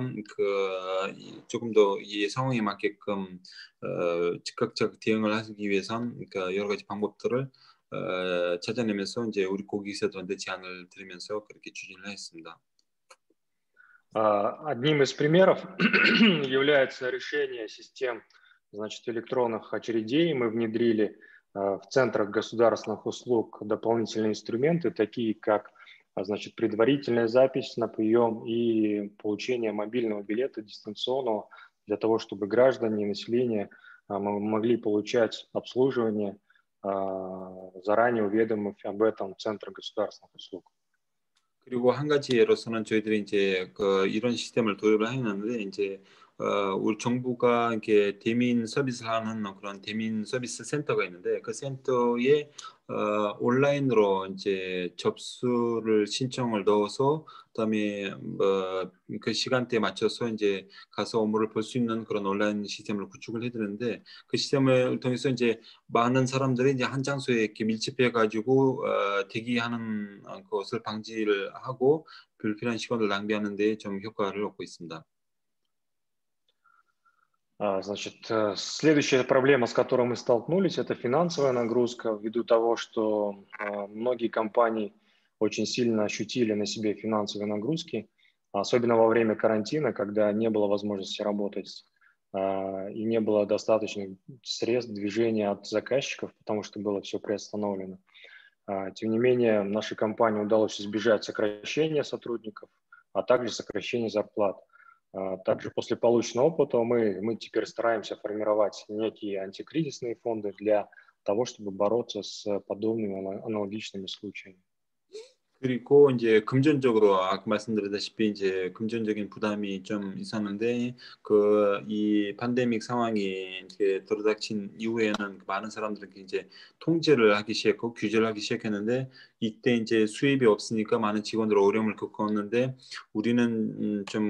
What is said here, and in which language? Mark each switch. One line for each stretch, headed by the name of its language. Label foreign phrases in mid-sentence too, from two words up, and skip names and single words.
Korean: 조금 더 이 상황에 맞게끔 즉각적 대응을 하기 위해선 여러 가지 방법들을 찾아내면서 이제 우리 고객사들한테 제안을 드리면서 그렇게 추진을 했습니다.
Russian: Одним из примеров является решение систем, значит, электронных очередей. Мы внедрили в центрах государственных услуг дополнительные инструменты, такие как, значит, предварительная запись на прием и получение мобильного билета дистанционного для того, чтобы граждане и население могли получать обслуживание, заранее уведомив об этом в центрах государственных услуг.
Korean: 그리고 한 가지 예로서는 저희들이 이제 이런 시스템을 도입을 했는데 이제 우리 정부가 이렇게 대민 서비스를 하는 그런 대민 서비스 센터가 있는데 그 센터에 온라인으로 이제 접수를 신청을 넣어서 그다음에 그 시간대에 맞춰서 이제 가서 업무를 볼 수 있는 그런 온라인 시스템을 구축을 해드는데 그 시스템을 통해서 이제 많은 사람들이 이제 한 장소에 이렇게 밀집해 가지고 대기하는 것을 방지를 하고 불필요한 시간을 낭비하는 데 좀 효과를 얻고 있습니다.
Russian: Значит, следующая проблема, с которой мы столкнулись, это финансовая нагрузка, ввиду того, что многие компании очень сильно ощутили на себе финансовые нагрузки, особенно во время карантина, когда не было возможности работать и не было достаточных средств движения от заказчиков, потому что было все приостановлено. Тем не менее, нашей компании удалось избежать сокращения сотрудников, а также сокращения зарплат. Также после полученного опыта мы теперь стараемся формировать некие антикризисные фонды для того, чтобы бороться с подобными аналогичными случаями.
Korean: 그리고 이제 금전적으로 아까 말씀드렸다시피 이제 금전적인 부담이 좀 있었는데 이 팬데믹 상황이 이렇게 들어닥친 이후에는 많은 사람들이 이제 통제를 하기 시작했고 규제를 하기 시작했는데 이때 이제 수입이 없으니까 많은 직원들 어려움을 겪었는데 우리는 좀